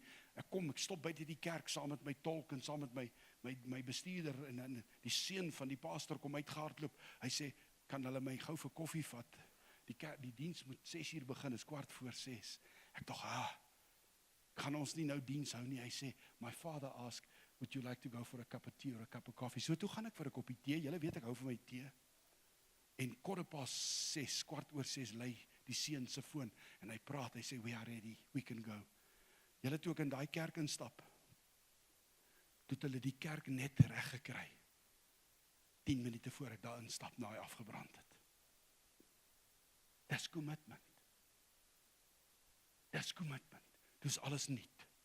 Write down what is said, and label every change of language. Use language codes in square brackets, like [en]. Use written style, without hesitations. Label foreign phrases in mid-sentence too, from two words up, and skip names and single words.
[af] Ek stop buite die kerk saam met my tolk en saam met my bestuurder, en die seun van die pastor kom uitgehardloop. Hy sê, kan hulle my gou vir koffie vat? Die diens moet 6 uur begin, is 6:15. Ek dog, gaan ons nie nou diens hou nie. Hy sê, [en] my father ask, would you like to go for a cup of tea or a cup of coffee? [af] So toe gaan ek vir 'n koppie tee. Julle weet ek hou van my tee. En 6:15 lei die seun se foon en hy praat. Hy sê, [en] we are ready, we can go. [af] Julle, toe ek in daai kerk instap, toe het hulle die kerk net reg gekry. 10 minute voor ek daar instap, na hy afgebrand het. Dis commitment. Dis commitment. Dis alles nuut.